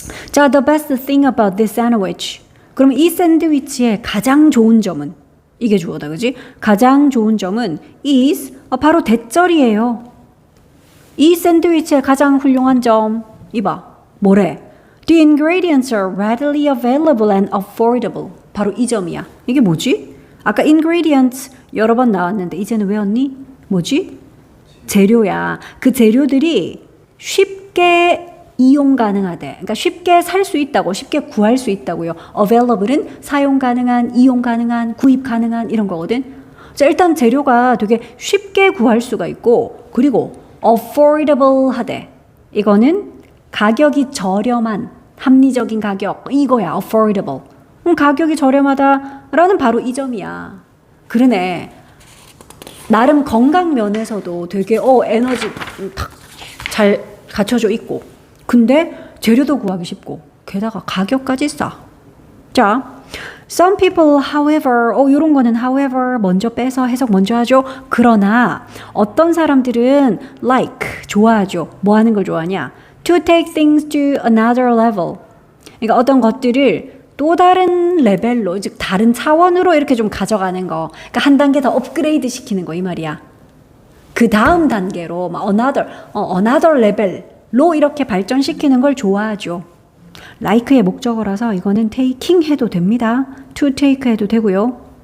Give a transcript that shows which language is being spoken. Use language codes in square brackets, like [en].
[en] 자, the best thing about this sandwich. [ko] 그러면 이 샌드위치의 가장 좋은 점은 이게 주어다, 그지? 가장 좋은 점은 is 바로 대절이에요. 이 샌드위치의 가장 훌륭한 점 이봐 뭐래? [en] The ingredients are readily available and affordable. [ko] 바로 이 점이야. 이게 뭐지? 아까 ingredients 여러 번 나왔는데 이제는 외웠니? 뭐지? 재료야. 그 재료들이 쉽게 이용 가능하대. 그러니까 쉽게 살 수 있다고, 쉽게 구할 수 있다고요. available은 사용 가능한, 이용 가능한, 구입 가능한 이런 거거든. 자, 일단 재료가 되게 쉽게 구할 수가 있고 그리고 affordable 하대. 이거는 가격이 저렴한, 합리적인 가격 이거야. [en] affordable. [ko] 가격이 저렴하다라는 바로 이 점이야. 그러네. 나름 건강 면에서도 되게 에너지 잘 갖춰져 있고 근데 재료도 구하기 쉽고 게다가 가격까지 싸. 자, [en] some people however [ko] 이런 거는 however 먼저 빼서 해석 먼저 하죠. 그러나 어떤 사람들은 like 좋아하죠. 뭐 하는 걸 좋아하냐? [en] to take things to another level. [ko] 그러니까 어떤 것들을 또 다른 레벨로 즉 다른 차원으로 이렇게 좀 가져가는 거. 그러니까 한 단계 더 업그레이드 시키는 거 이 말이야. 그 다음 단계로 막 another level로 이렇게 발전시키는 걸 좋아하죠. like의 목적어라서 이거는 taking 해도 됩니다. to take 해도 되고요.